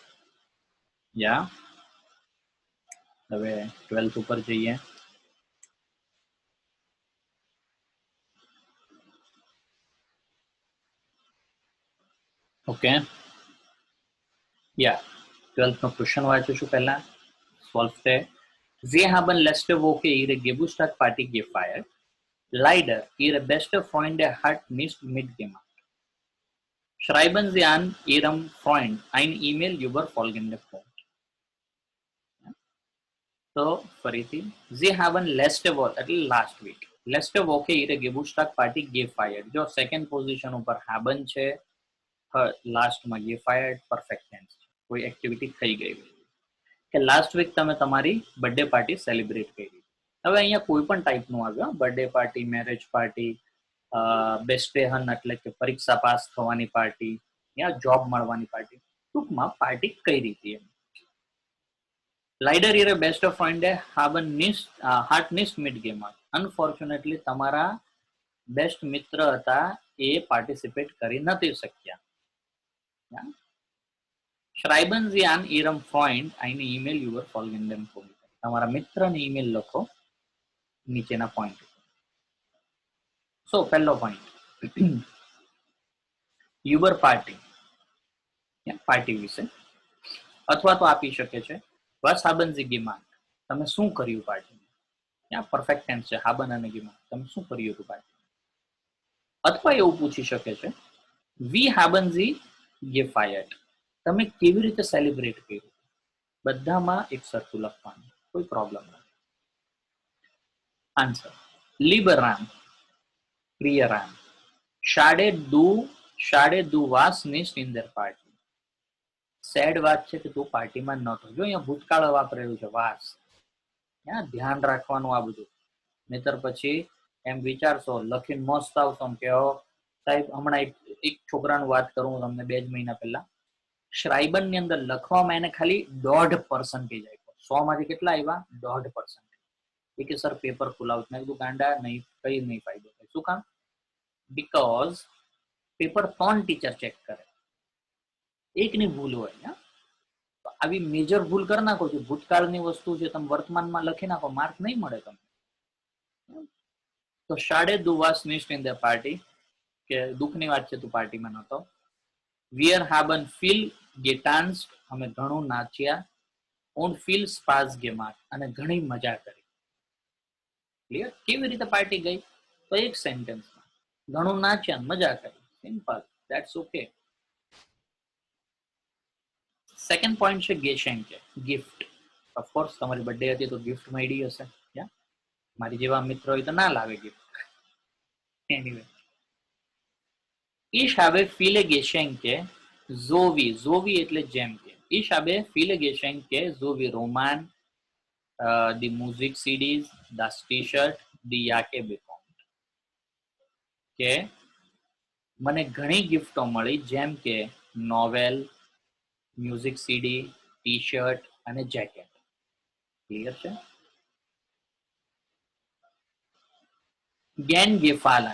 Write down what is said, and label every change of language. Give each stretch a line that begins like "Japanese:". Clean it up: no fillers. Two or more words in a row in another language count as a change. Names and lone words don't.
Gujarati: હવે 12th ઉપર જઈએ. ઓકે, 12th નો ક્વેશ્ચન વાંચું છું પહેલા. સોલ્વ છે.
German: Sie haben letzte Woche ihre Geburtstagsparty gefeiert. Leider, ihre beste Freunde hat nicht mitgemacht. Schreiben Sie an Ihrem Freund ein E-Mail über folgende Punkt.
Gujarati: તો ફરીથી,
German: Sie haben letzte Woche એટલે
English: last week,
German: letzte Woche ihre Geburtstagsparty gefeiert.
Gujarati: જો
English: second position
Gujarati: ઉપર haben છે, લાસ્ટમાં gefeiert
English: perfect tense,
Gujarati: કોઈ એક્ટિવિટી થઈ ગઈ કે
English: last week
Gujarati: તમે તમારી
English: birthday party celebrate
Gujarati: કરી. હવે અહીંયા કોઈ પણ ટાઈપનું આવ્યું,
English: birthday party, marriage party,
Gujarati: બેસ્ટેહન એટલે કે પરીક્ષા પાસ થવાની પાર્ટી, યા જોબ મળવાની પાર્ટી, ટૂંકમાં પાર્ટી કઈ રીતે.
German: Leider ihre beste Freunde haben hat nicht mitgemacht.
English: Unfortunately,
Gujarati: તમારા બેસ્ટ મિત્ર હતા એ પાર્ટિસિપેટ કરી નથી શક્યા.
German: Schreiben Sie an Ihrem Freund eine E-Mail über folgenden Punkt.
Gujarati: તમારા મિત્રને ઈમેલ લખો નીચેના પોઈન્ટ. સો પહેલો પોઈન્ટ,
German: über Party,
Gujarati: પાર્ટી વિશે, અથવા તો આપી શકે છે
German: Was haben Sie gemacht?
Gujarati: તમે શું કર્યું પાર્ટીમાં.
English: perfect tense
Gujarati: છે haben અને gemacht. તમે શું કર્યું હતું પાર્ટી. અથવા એવું પૂછી શકે છે
German: Wie haben Sie gefeiert?
Gujarati: તમે કેવી રીતે સેલિબ્રેટ કર્યું. બધામાં એક સરખું લખવાનું, કોઈ પ્રોબ્લેમ નથી. આન્સર, lieber Ram, પ્રિય રામ,
German: Schade du warst nicht in der Party.
Gujarati: સેડ વાત છે કે તું પાર્ટીમાં નહોતો. જો અહીંયા ભૂતકાળ વાપરેલું છે, વાસ. ધ્યાન રાખવાનું આ બધું, નહીતર પછી એમ વિચારશો લખીને મસ્ત આવશો કે સાહેબ હમણાં એક છોકરાનું વાત કરું તમને 2 જ મહિના પહેલા, શ્રાઇબન ની અંદર લખવામાં એને ખાલી 0.5% આપ્યો. 100 માંથી કેટલા આવ્યા? 0.5%. એ કે સર પેપર ખુલાવું. મેં કીધું ગાંડા, નહીં, કઈ નહીં ફાયદો થાય. શું કામ? બીકોઝ પેપર 3 ટીચર ચેક કરે, એકની ભૂલ હોય. આવી મેજર ભૂલ કરી નાખો છો, ભૂતકાળની વસ્તુ છે, તમે વર્તમાનમાં લખી નાખો, માર્ક નહીં મળે તમને.
German: તો schade du warst nicht in der Party,
Gujarati: કે દુઃખની વાત છે તું પાર્ટીમાં નહોતો.
German: Wir haben viel getanzt,
Gujarati: અમે ઘણું નાચ્યા.
German: Und viel Spaß gemacht,
Gujarati: અને ઘણી મજા કરી. ક્લિયર? કેવી રીતે પાર્ટી ગઈ? તો એક સેન્ટેન્સમાં ઘણું નાચ્યા, મજા કરી. સિમ્પલ,
English: that's okay. second point
Gujarati: છે ગેશેન્કે, ગિફ્ટ. ઓફકોર્સ તમારી બર્થડે હતી તો ગિફ્ટ મળી હશે. મારી જેવા મિત્રો હોય તો ના લાવે ગિફ્ટ. એનીવે,
German: Ich habe viele Geschenke sowie, sowie
Gujarati: એટલે જેમ કે.
German: Ich habe viele Geschenke sowie Roman, die Musik CDs, das T-shirt, die Jacke bekommen.
Gujarati: કે મને ઘણી ગિફ્ટો મળી, જેમ કે નોવેલ,
English: music CD, T shirt
Gujarati: અને જેકેટ. ક્લિયર છે? ગેન ગેફાલન.